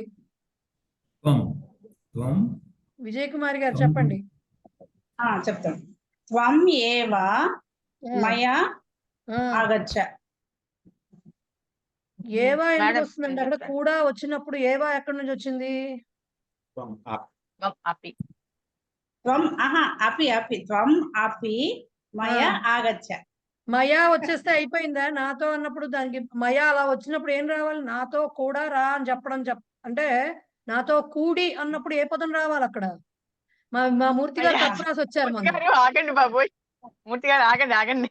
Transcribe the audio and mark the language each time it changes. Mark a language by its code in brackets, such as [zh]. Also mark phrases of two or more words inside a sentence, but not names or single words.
[sa] త్వం త్వం [te] విజయ్ కుమార్ గారు చెప్పండి. [sa] చెప్తాను. త్వం ఏవ మయా ఆగచ్చ. [te] ఏవా ఎందుకు మేడం, వస్తుందండి? అక్కడ కూడా వచ్చినప్పుడు ఏవా ఎక్కడి నుంచి వచ్చింది? [sa] అపి త్వం అపి అపి త్వం అపి మయా ఆగచ్చ. [te] మయా వచ్చేస్తే అయిపోయిందా? నాతో అన్నప్పుడు దానికి మయా అలా వచ్చినప్పుడు ఏం రావాలి? నాతో కూడా రా అని చెప్పడం అంటే నాతో కూడి అన్నప్పుడు ఏ పదం రావాలి అక్కడ? మా మూర్తి గారు తప్పు రాసి వచ్చారు. మన ఆగండి బాబోయ్, మూర్తి గారు ఆగండి.